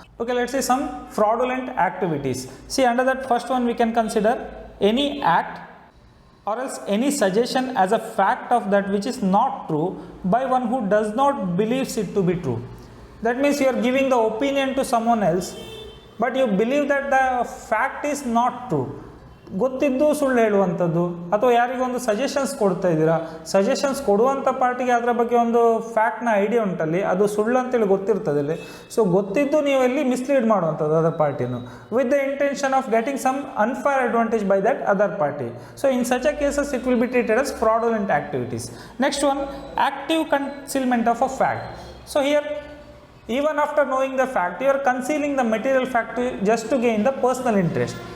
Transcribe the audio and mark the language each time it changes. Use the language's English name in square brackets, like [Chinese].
[English] Okay, let's see some fraudulent activities. See, under that first one we can consider any act or else any suggestion as a fact of that which is not true by one who does not believes it to be true. That means you are giving the opinion to someone else, but you believe that the fact is not true. [Kannada] ಗೊತ್ತಿದ್ದು ಸುಳ್ಳು ಹೇಳುವಂಥದ್ದು, ಅಥವಾ ಯಾರಿಗೊಂದು suggestions ಕೊಡ್ತಾ ಇದ್ದೀರಾ, suggestions ಕೊಡುವಂಥ ಪಾರ್ಟಿಗೆ ಅದರ ಬಗ್ಗೆ ಒಂದು ಫ್ಯಾಕ್ಟ್ನ ಐಡಿಯಾ ಉಂಟಲ್ಲಿ, ಅದು ಸುಳ್ಳು ಅಂತೇಳಿ ಗೊತ್ತಿರ್ತದಲ್ಲಿ. ಸೊ ಗೊತ್ತಿದ್ದು ನೀವು ಎಲ್ಲಿ ಮಿಸ್ಲೀಡ್ ಮಾಡುವಂಥದ್ದು other ಪಾರ್ಟಿನು [English] With the intention of getting some unfair advantage by that other party. So in such a cases it will be treated as fraudulent activities. Next one, active concealment of a fact. So here, even after knowing the fact, you are concealing the material fact just to gain the personal interest.